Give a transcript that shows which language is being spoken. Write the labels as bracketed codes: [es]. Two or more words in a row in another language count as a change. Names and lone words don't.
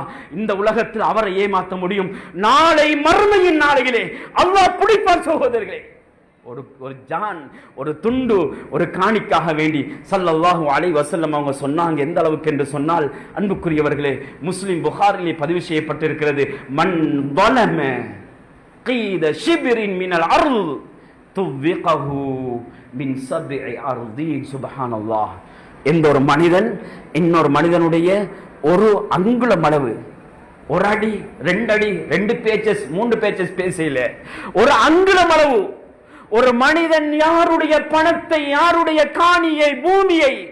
[ta] இந்த உலகத்தில் அவரை ஏமாற்ற முடியும், நாளை மறுமையின் நாளையிலே அல்லாஹ் பிடிப்பார் சகோதரர்களே. ஒரு ஜான், ஒரு துண்டு, ஒரு காணிக்காக வேண்டி [ar] صلى الله عليه وسلم [ta] அவங்க சொன்னாங்க. எந்த அளவுக்கு என்று சொன்னால், அன்புக்குரியவர்களே, முஸ்லிம் புகாரிலே பதிவு செய்யப்பட்டிருக்கிறது, [ar] من ظلم قيد شبر من الارض طوقه من 7 أرضين. سبحان الله. [ta] எந்த ஒரு மனிதன் இன்னொரு மனிதனுடைய ஒரு அங்குலம் அளவு, ஒரு அடி 2 அடி 2 பேச்சஸ் 3 பேச்சஸ் பேசல, ஒரு அங்குலம் அளவு ஒரு மனிதன் யாருடைய பணத்தை, யாருடைய காணியை, பூமியை